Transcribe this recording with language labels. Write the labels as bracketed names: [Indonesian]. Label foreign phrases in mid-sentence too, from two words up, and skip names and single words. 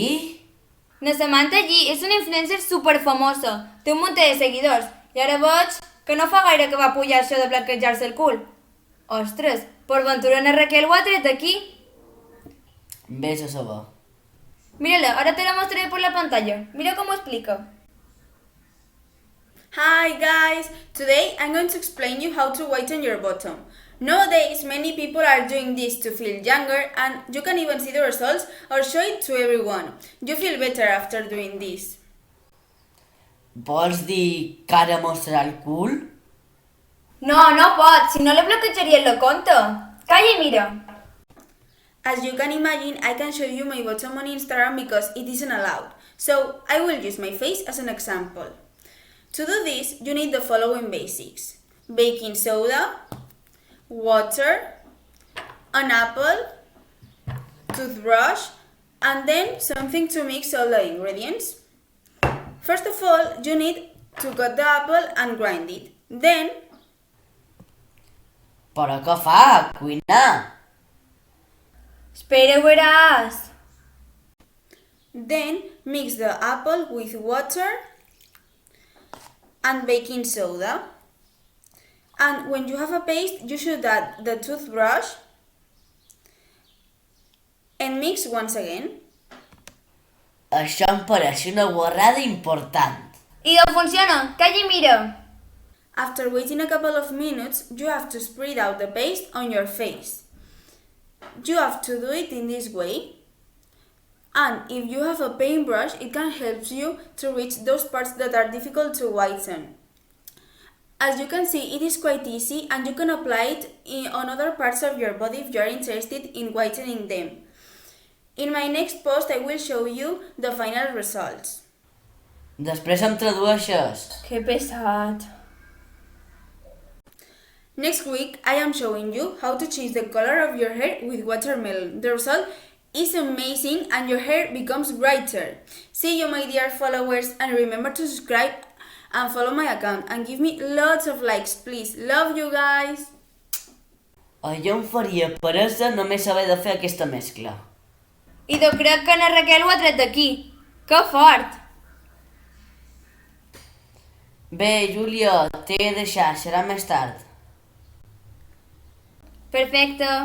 [Catalan] Na Samantha G és una influencer superfamosa, té un munt de seguidors, i ara veig que no fa gaire que va pujar això de plaquejar-se el cul. Ostres, per ventura na Raquel ho ha tret aquí. Vés a saber. Mira-la, ara te la mostraré per la pantalla. Mira com ho explica. [English] Hi guys! Today I'm going to explain you how to whiten your bottom. Nowadays, many people are doing this to feel younger and you can even see the results or show it to everyone. You feel better after doing this. [Catalan] Vols dir que ara mostrarà el cul? No pot, si no li bloquejaria la compte. Calla i mira. [English] As you can imagine, I can show you my bottom on Instagram because it isn't allowed. So I will use my face as an example. To do this, you need the following basics: baking soda, water, an apple, toothbrush, and then something to mix all the ingredients. First of all, you need to cut the apple and grind it. Then, [Catalan] Però què fa? Cuinar? Espera, veràs. [English] then mix the apple with water and baking soda. And when you have a paste, you should add the toothbrush and mix once again. [Catalan] Això em pareix una guarrada important. I no funciona, calla i mira. [English] After waiting a couple of minutes, you have to spread out the paste on your face. You have to do it in this way. And if you have a paintbrush, it can help you to reach those parts that are difficult to whiten. As you can see, it is quite easy and you can apply it on other parts of your body if you are interested in whitening them. In my next post, I will show you the final results. [Catalan] Després em tradueixes. Que pesat. [English] Next week, I am showing you how to change the color of your hair with watermelon. The result is amazing and your hair becomes brighter. See you, my dear followers, and remember to subscribe and follow my account and give me lots of likes, please. Love you guys! [Catalan] Jo em faria peresa només haver de fer aquesta mescla. I jo crec que na Raquel ho ha tret d'aquí. Que fort! Bé, Júlia, t'he de deixar, serà més tard. Perfecte.